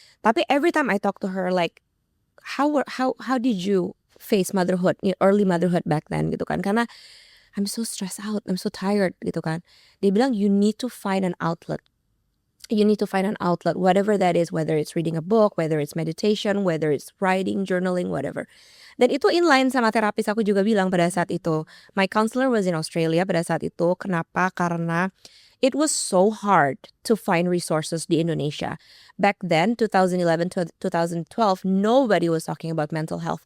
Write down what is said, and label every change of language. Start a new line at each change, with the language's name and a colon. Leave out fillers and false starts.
English: Tapi every time I talk to her, like, how did you face motherhood, early motherhood back then gitu kan? Karena I'm so stressed out, I'm so tired gitu kan.
Indonesian: Dia bilang
English: you need to find an outlet. Whatever that is, whether it's reading a book, whether it's meditation, whether it's writing, journaling, whatever.
Indonesian: Dan itu inline sama terapis aku juga bilang pada saat itu.
English: My counselor was in Australia
Indonesian: pada saat itu. Kenapa?
English: Karena it was so hard to find resources di Indonesia. Back then, 2011 to 2012, nobody was talking about mental health.